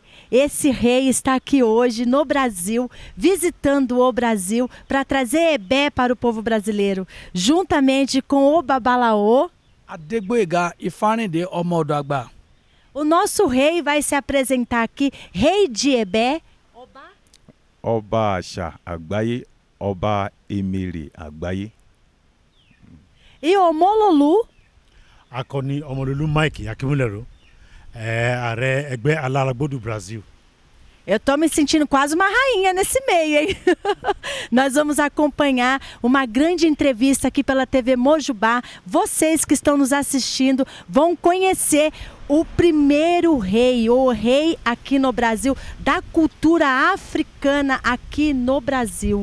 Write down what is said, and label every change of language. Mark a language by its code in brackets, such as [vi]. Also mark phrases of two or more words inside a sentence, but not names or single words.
[pt] Esse rei está aqui hoje no Brasil, visitando o Brasil para trazer Ebé para o povo brasileiro, juntamente com o Babalaô. Adegboyega Ifanide Ọmọdọgba. O nosso rei vai se apresentar aqui, rei de Ebé. [yo] Ọba àṣà àgbáyé, ọba emèrè àgbáyé. [pt] E o Mololu. [yo] Akọni Ọmọlolú Mike Akínmúlẹ̀rọ, ààrẹ ẹgbẹ́ Aláràgbó do Brasil. [pt] Eu estou me sentindo quase uma rainha nesse meio, hein? Nós vamos acompanhar uma grande entrevista aqui pela TV Mojubá. Vocês que estão nos assistindo vão conhecer o primeiro rei, o rei aqui no Brasil, da cultura africana aqui no Brasil.